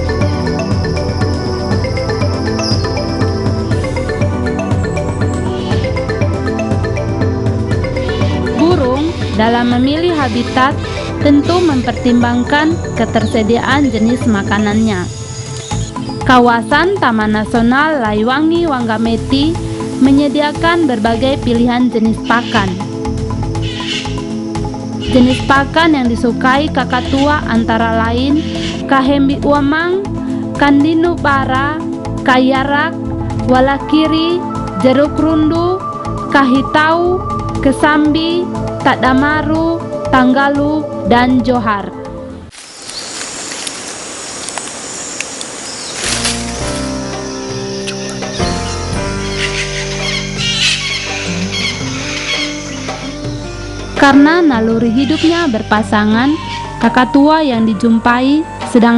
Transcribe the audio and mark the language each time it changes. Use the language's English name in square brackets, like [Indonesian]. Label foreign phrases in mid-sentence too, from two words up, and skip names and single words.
[Indonesian] Burung dalam memilih habitat tentu mempertimbangkan ketersediaan jenis makanannya. Kawasan Taman Nasional Laiwangi Wangameti menyediakan berbagai pilihan jenis pakan. Jenis pakan yang disukai kakatua antara lain kahembi uamang, kandinu bara, kayarak, walakiri, jeruk rundu, kahitau, kesambi, tadamaru, tanggalu, dan johar. Karena naluri hidupnya berpasangan, kakatua yang dijumpai sedang